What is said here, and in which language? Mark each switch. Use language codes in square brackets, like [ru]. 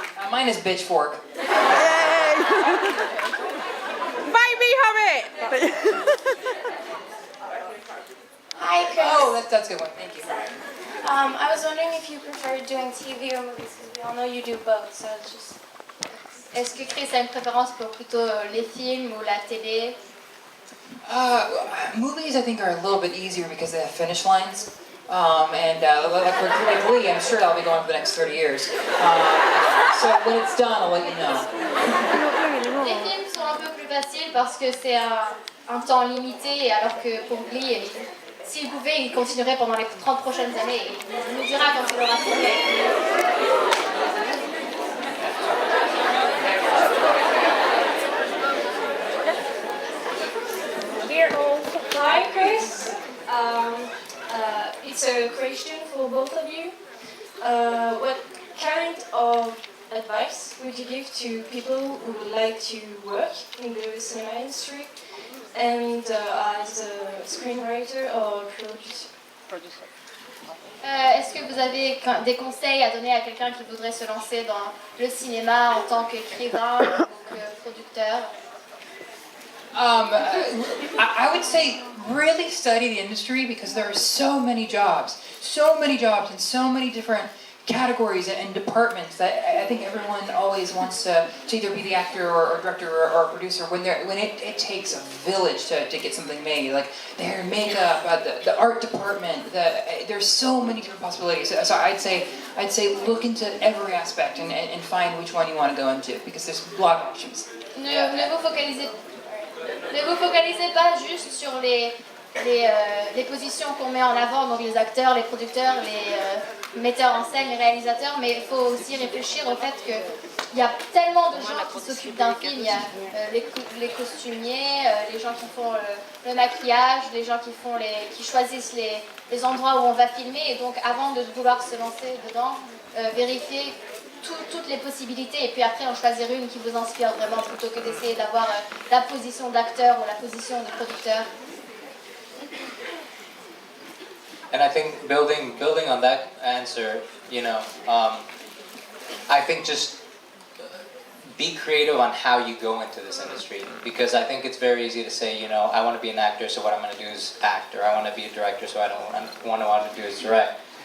[en] Mine is bitchfork. Baby Hobbit! Hi, Chris. Oh, that's a good one. Thank you. I was wondering if you prefer doing TV or movies, because we all know you do both, so it's just... [fr] Est-ce que Chris a une préférence pour plutôt les films ou la télé? [en] Movies I think are a little bit easier because they have finish lines. Like Lee, I'm sure that'll be going for the next 30 years. So when it's done, I'll let you know. [fr] Les films sont un peu plus faciles parce que c'est un temps limité, alors que pour Glee, s'il pouvait, il continuerait pendant les 30 prochaines années. Il nous dira quand il aura fini. [en] Hi, Chris. It's a question for both of you. What kind of advice would you give to people who would like to work in the cinema industry and as a screenwriter or producer? [fr] Est-ce que vous avez des conseils à donner à quelqu'un qui voudrait se lancer dans le cinéma en tant qu'écrivain ou que producteur? [en] I would say really study the industry because there are so many jobs and so many different categories and departments that I think everyone always wants to either be the actor or director or producer when it takes a village to get something made. Like the hair and makeup, the art department, there's so many different possibilities. So I'd say look into every aspect and find which one you want to go into because there's a lot of options. [fr] Ne vous focalisez pas juste sur les positions qu'on met en avant, donc les acteurs, les producteurs, les metteurs en scène, les réalisateurs, mais il faut aussi réfléchir au fait qu'il y a tellement de gens qui s'occupent d'un film. Il y a les costumiers, les gens qui font le maquillage, les gens qui choisissent les endroits où on va filmer, et donc avant de vouloir se lancer dedans, vérifier toutes les possibilités et puis après en choisir une qui vous inspire vraiment plutôt que d'essayer d'avoir la position d'acteur ou la position de producteur. [en] And I think building on that answer, I think just be creative on how you go into this industry, because I think it's very easy to say, I want to be an actor, so what I'm going to do is act, or I want to be a director, so what I want to do is direct.